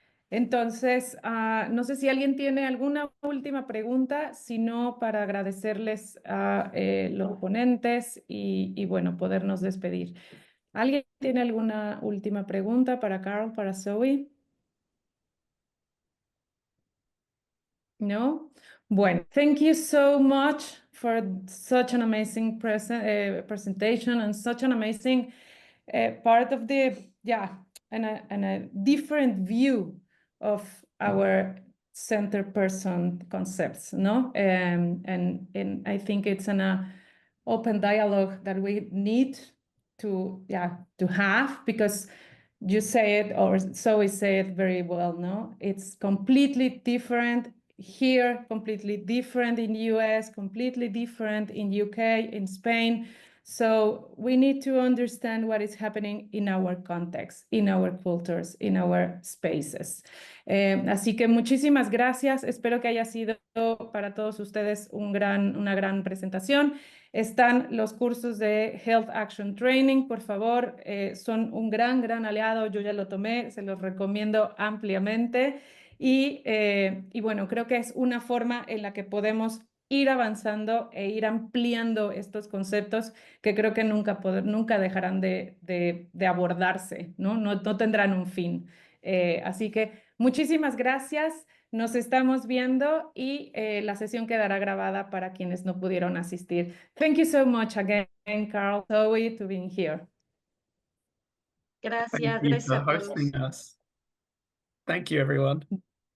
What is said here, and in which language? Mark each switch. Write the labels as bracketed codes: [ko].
[es] Entonces, no sé si alguien tiene alguna última pregunta, si no, para agradecerles a los ponentes y, bueno, podernos despedir. ¿Alguien tiene alguna última pregunta para Karl, para Zoe? No? Bueno, [en] thank you so much for such an amazing presentation and such an amazing part of the, and a different view of our center person concepts, no? And I think it's an open dialogue that we need to have, because you say it, or Zoe say it very well, no? It's completely different here, completely different in US, completely different in UK, in Spain. So we need to understand what is happening in our context, in our cultures, in our spaces. [es] Así que muchísimas gracias. Espero que haya sido para todos ustedes una gran presentación. Están los cursos de Health Action Training, por favor, son un gran aliado. Yo ya lo tomé, se los recomiendo ampliamente. Y bueno, creo que es una forma en la que podemos ir avanzando e ir ampliando estos conceptos que creo que nunca dejarán de abordarse, ¿no? No tendrán un fin. Así que muchísimas gracias. Nos estamos viendo y la sesión quedará grabada para quienes no pudieron asistir. [en] Thank you so much again, Karl, Zoe, to being here. [es] Gracias, [en] Thank you [es] gracias [en] for [es] a todos. [en] hosting us. Thank you, everyone.